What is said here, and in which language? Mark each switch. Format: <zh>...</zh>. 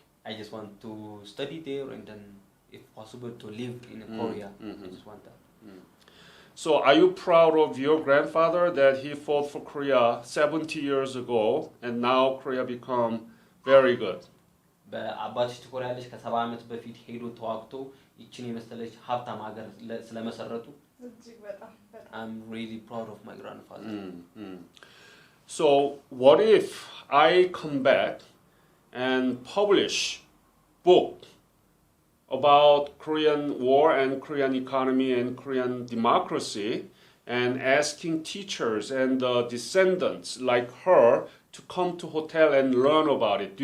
<en>I just want to study there and then if possible to live in Korea. I just want that. So are you proud of your grandfather that he fought for Korea 70 years ago and now Korea become very good?</en> <am>በአባትሽ ትኮሪያለሽ ከ70 ዓመት በፊት ሄዶ ተዋግቶ ይችን የመሰለች ሀብታም ሀገር ስለመሰረቱ እጅግ በጣም</am> <en>I'm really proud of my grandfather. So what if I come back and publish book about Korean war and Korean economy and Korean democracy and asking teachers and descendants like her to come to hotel and learn about it?</en>